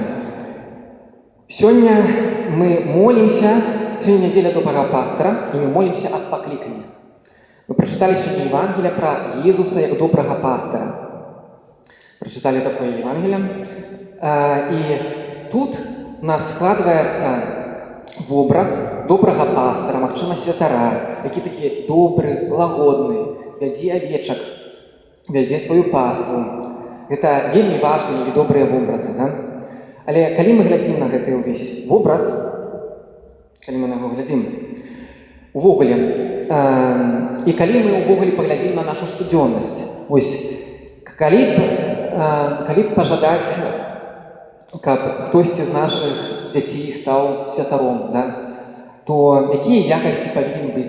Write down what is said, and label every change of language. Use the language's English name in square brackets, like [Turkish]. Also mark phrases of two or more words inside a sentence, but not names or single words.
[Russian] Сегодня мы молимся, сегодня неделя доброго пастора, и мы молимся от покликания. Мы прочитали сегодня Евангелие про Иисуса как доброго пастора. Прочитали такое Евангелие. И тут у нас складывается в образ доброго пастора, [Belarusian] магчыма святара, які такі добры, лагодны, вядзе авечак, вядзе сваю паству. Гэта вельмі важныя і добрыя вобразы, да? Але калі мы глядзім на гэты ўвесь вобраз, калі мы на яго глядзім, увогуле, і калі мы увогуле паглядзім на нашу штодзённасць, ось, калі б пажадаць, каб хтосьці з нашых дзяцей стаў святаром, да, то якія якасці павінны быць?